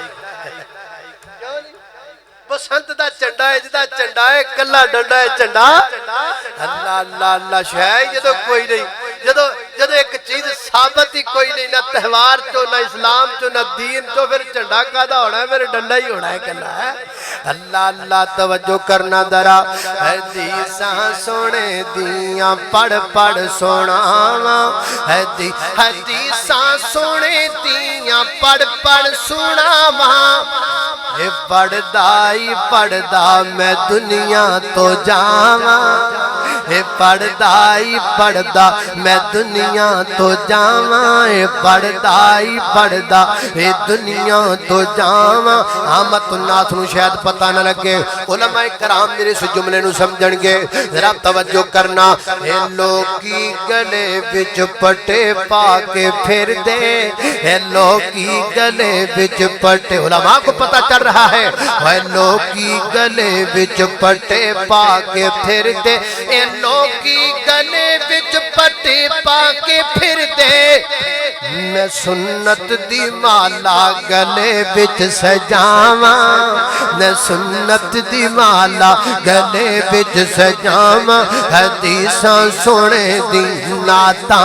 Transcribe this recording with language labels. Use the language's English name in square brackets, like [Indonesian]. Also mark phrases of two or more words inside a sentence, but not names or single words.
[Punjabi] بسنت دا جھنڈا ہے جدا جھنڈا ہے کلا ڈنڈا ہے جھنڈا اللہ اللہ اللہ شاید جدو کوئی نہیں جدو ایک چیز ثابت ہی کوئی نہیں نہ تہوار چو نہ اسلام چو نہ دین چو پھر جھنڈا کادا ہونا ہے پھر ڈنڈا ہی ہونا ہے کلا ہے اللہ اللہ توجہ کرنا ذرا حدیثاں سونے دیاں پڑھ پڑھ سناواں حدیثاں سونے دیاں پڑھ پڑھ سناواں اے پڑھدا میں دنیا تو جاواں اے پڑھدا میں دنیا تو جاواں اے پڑھدا اے دنیا تو جاواں عامت الناس نو شاید پتہ نہ لگے علماء کرام میرے اس جملے نو سمجھن گے ذرا توجہ کرنا اے لوکی گلے وچ پٹے پا کے پھر دے اے لوکی گلے وچ پٹے [Urdu] علماء کو پتہ چل رہا ہے [Punjabi] اے لوکی گلے وچ پٹے پا کے پھر دے اے لوکی گلے وچ پٹے پا کے پھر دے میں سنت دی مالا گلے وچ سجاواں میں سنت دی مالا گلے وچ سجاواں حدیثاں سونے دی نعتاں